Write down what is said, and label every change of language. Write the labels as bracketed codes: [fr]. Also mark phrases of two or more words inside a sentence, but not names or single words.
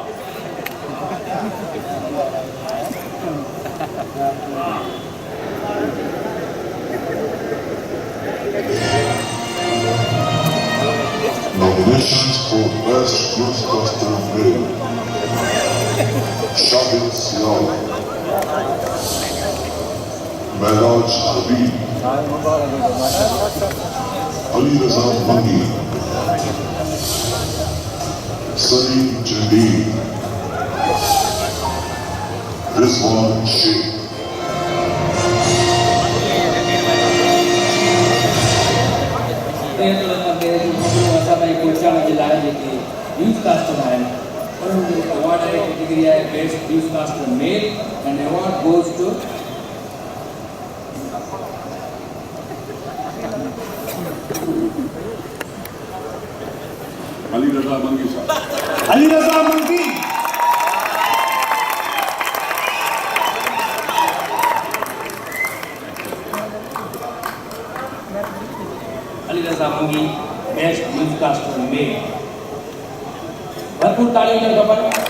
[en] Nominations for Best Newscaster Male: Shahid Sial, Mehraj Habib, Ali Raza Mangi, Salim Jadid, Rizwan Sheikh. news caster [sd] आहिनि उन्हनि जो अवॉर्ड आहे कैटेगरी आहे [en] best news caster male and award goes to Ali Raza Mangi sir. [sd] अली रज़ा मंगी अली रज़ा मंगी [en] best news caster male [sd] भरपूर ताड़ियूं ॾियणु खपनि।